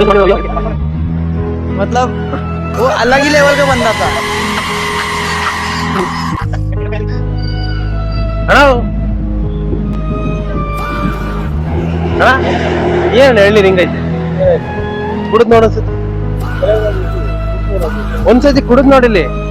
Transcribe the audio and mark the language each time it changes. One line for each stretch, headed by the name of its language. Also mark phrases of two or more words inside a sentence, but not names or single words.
Hindi: मतलब वो अलग ही लेवल का बंदा था.
Kannada: ಏನ್ ಹೇಳಿ ಹಿಂಗೈತೆ? ಕುಡಿದ್ ನೋಡ ಒಂದ್ಸತಿ ಕುಡಿದ್ ನೋಡಿಲ್ಲಿ.